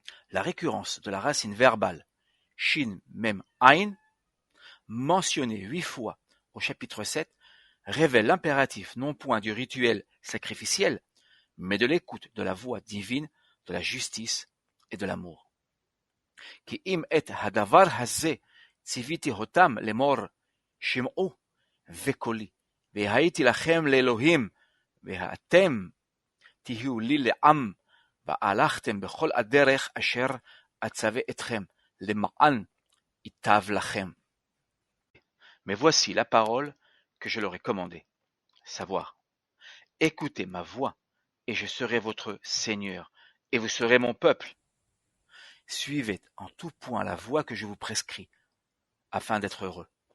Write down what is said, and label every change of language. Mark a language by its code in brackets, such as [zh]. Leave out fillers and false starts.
[fr] La récurrence de la racine verbale Shin Mem Ain, mentionnée 8 fois au chapitre 7, révèle l'impératif non point du rituel sacrificiel, mais de l'écoute de la voix divine, de la justice et de l'amour. [he] Ki im et hadavar hazeh tziviti hotam lemor shim'u vekoli והייתי לכם לאלוהים והאתם תהיו לי לעם והלכתם בכל הדרך אשר אצווה אתכם למען ייטב לכם. [fr] Mais voici la parole que je leur ai commandée, savoir, écoutez ma voix et je serai votre Seigneur et vous serez mon peuple. Suivez en tout point la voie que je vous prescris afin d'être heureux.